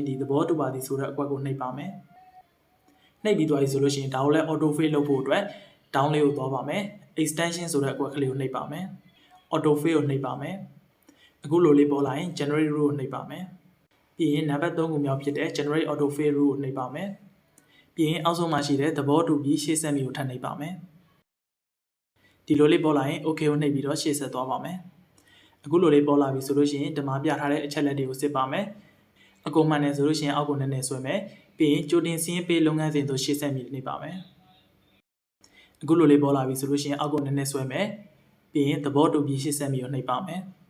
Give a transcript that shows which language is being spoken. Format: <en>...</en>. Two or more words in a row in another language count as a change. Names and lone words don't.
<my>ဒီသဘောတူပါသည်ဆိုတဲ့အကွက်ကိုနှိပ်ပါမယ်နှိပ်ပြီးသွားပြီဆိုလို့ရှိရင်ဒါကိုလည်း</my> <en>auto fill</en> <my>လုပ်ဖို့အတွက် down လေးကိုသွားပါမယ် extension ဆိုတဲ့အကွက်ကလေးကိုနှိပ်ပါမယ်</my> <en>auto fill</en> <my>ကိုနှိ ပ်ပါမယ်အခုလိုလေးပေါ်လာရင်</my> <en>generate rule</en> <my>ကိုနှိပ်ပါမယ်ပြီးရင်နံပါတ်3ခုမြောက်ဖြစ်တဲ့</my> <en>generate auto fill rule</en> <my>ကိုနှိပ်ပါမယ် ပြီးရင်အောက်ဆုံးမှာရှိတဲ့သဘောတူပြီးရှေ့ဆက်မီကိုထပ်နှိပ်ပါမယ်ဒီလိုလေးပေါ်လာရင် okay ကိုနှိပ်ပြီးတော့ရှေ့ဆက်သွားပါမယ်အခုလိုလေးပေါ်လာပြီဆိုလို့ရှိရင်ဒီမှာပြထားတဲ့အချက်လက်တွေကိုစစ်ပါမယ်အကုန်မှန်တယ်ဆိုလို့ရှိရင်အောက်ကိုနည်းနည်းဆွဲမယ်ပြီးရင်ကြိုတင်စင်းပေးလုပ်ငန်းစဉ်တို့ရှေ့ဆက်မီနှိပ်ပါမယ်အခုလိုလေးပေါ်လာပြီဆိုလို့ရှိရင်အောက်ကိုနည်းနည်းဆွဲမယ်ပြီးရင်သဘောတူပြီးရှေ့ဆက်မီကိုနှိပ်ပါမယ်</my>